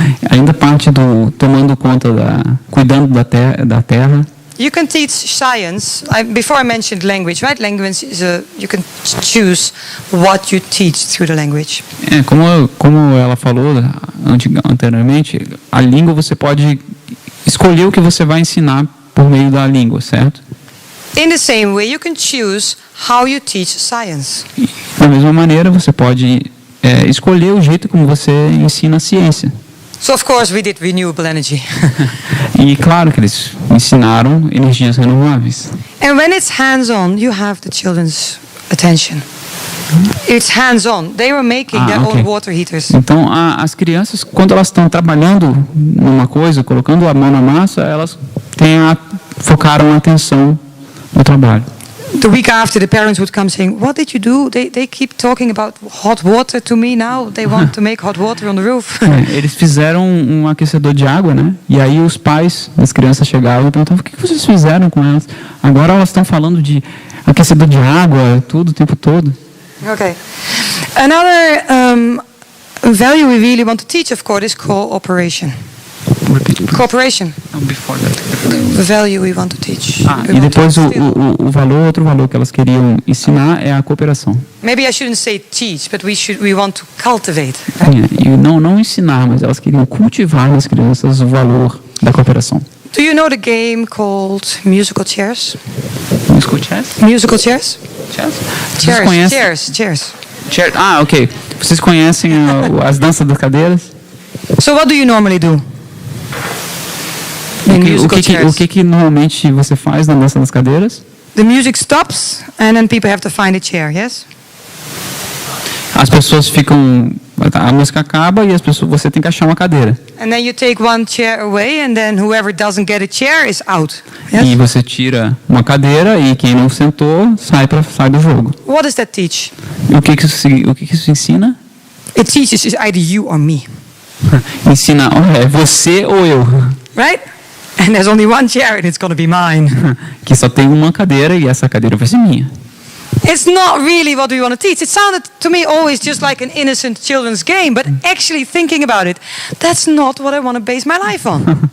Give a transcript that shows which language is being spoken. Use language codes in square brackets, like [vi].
[pt] Ainda parte do tomando conta cuidando da terra. [en] You can teach science. Before I mentioned language, right? Language is you can choose what you teach through the language. [pt] Como ela falou anteriormente, a língua você pode escolher o que você vai ensinar por meio da língua, certo? [en] In the same way, you can choose how you teach science. [pt] Da mesma maneira, você pode escolher o jeito como você ensina a ciência. [en] So of course we did renewable energy. [pt] E claro que eles ensinaram energias renováveis. [en] And when it's hands-on, you have the children's attention. It's hands-on. They were making their own water heaters. [pt] Então, as crianças, quando elas estão trabalhando numa coisa, colocando a mão na massa, elas focaram a atenção no trabalho. [en] The week after, the parents would come saying, "What did you do? They keep talking about hot water to me now. They want to make hot water on the roof." [pt] Eles fizeram um aquecedor de água, né? E aí os pais das crianças chegavam e perguntavam: o que vocês fizeram com elas? Agora elas estão falando de aquecedor de água, tudo, o tempo todo. [en] Okay. Another value we really want to teach, of course, is cooperation. Cooperation. Before that. The value we want to teach. [pt] E depois outro valor que elas queriam ensinar é a cooperação. [en] Maybe I shouldn't say teach, but we want to cultivate. Right? [pt] E não ensinar, mas elas queriam cultivar nas crianças o valor da cooperação. [en] Do you know the game called musical chairs? Musical chairs? Musical chairs? [pt] Vocês conhecem? [en] Chairs. Ok. [pt] Vocês conhecem as danças das cadeiras? [en] So what do you normally do? [pt] O que normalmente você faz na dança das cadeiras? [en] The music stops and then people have to find a chair, yes? [pt] As pessoas ficam, a música acaba e você tem que achar uma cadeira. [en] And then you take one chair away and then whoever doesn't get a chair is out. Yes? [pt] E você tira uma cadeira e quem não sentou sai do jogo. [en] What does that teach? [pt] O que isso ensina? [en] It teaches is either you or me. [pt] Ensina, é você ou eu. [en] Right? And there's only one chair and it's going to be mine. [pt] Que só tem uma cadeira e essa cadeira vai ser minha. [en] It's not really what we want to teach. It sounded to me always just like an innocent children's game, but actually thinking about it, that's not what I want to base my life on.